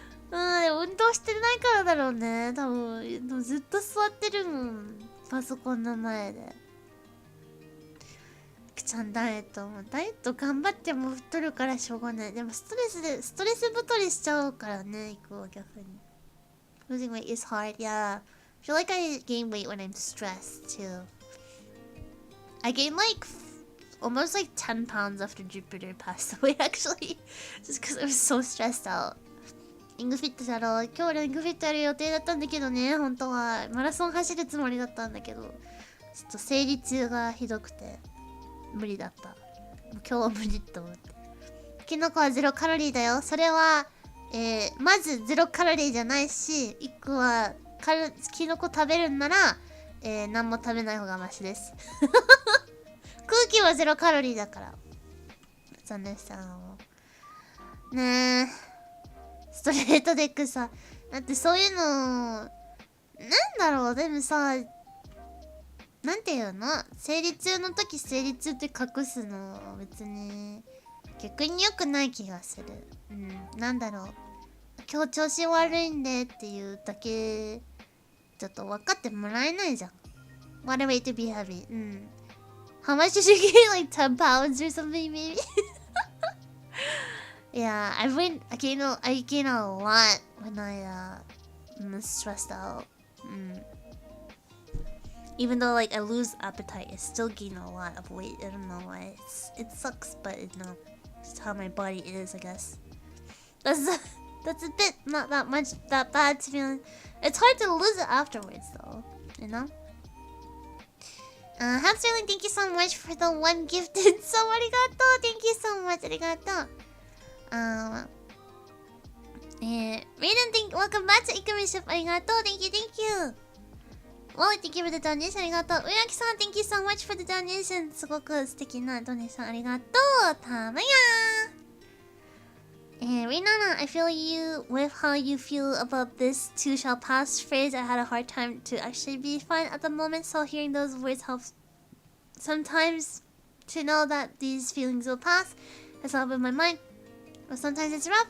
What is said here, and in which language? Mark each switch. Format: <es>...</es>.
<ja>運動してないからだろうね。多分ずっと座ってるもん。パソコンの前で。イクちゃんダイエット頑張っても太るからしょうがない。でもストレス太りしちゃうからね、イクは逆に。 Losing weight is hard, yeah. I feel like I gain weight when I'm stressed too. I gained almost 10 pounds after Jupiter passed away actually. Just because I was so stressed out. リングフィットだろう。今日リングフィットやる予定だったんだけどね、本当は。マラソン走るつもりだったんだけど、ちょっと生理痛がひどくて、無理だった。もう今日は無理と思って。キノコは0カロリーだよ。それは、まず0カロリーじゃないし、イクはキノコ食べるんなら、何も食べない方がマシです。空気は0カロリーだから。残念したな。ねえ。ストレートデックさ。だってそういうの、なんだろう、でもさ、なんていうの？生理痛の時生理痛って隠すの、別に、逆に良くない気がする。なんだろう。今日調子悪いんでっていうだけ、ちょっと分かってもらえないじゃん。</ja> <en>What a way to be heavy. How much did you gain? 10 pounds or something maybe? Yeah, I gain a lot when I'm stressed out. Even though I lose appetite, I still gain a lot of weight. I don't know why. It sucks, but it's how my body is, I guess. That's a bit not that bad to be. It's hard to lose it afterwards, though. You know. Hamsterling, thank you so much for the one gifted. So arigato. Thank you so much. Arigato. Raiden, welcome back to Ikaru-ship. Arigato. Thank you. Well, thank you for the donation. Arigato. Uraki-san, thank you so much for the donation.</en> <ja>すごく素敵なdonationありがとう。たまやー。</ja> <en>Rinana, I feel you with how you feel about this too shall pass phrase. I had a hard time to actually be fine at the moment, so hearing those words helps sometimes to know that these feelings will pass. That's all in my mind. But sometimes it's rough.</en>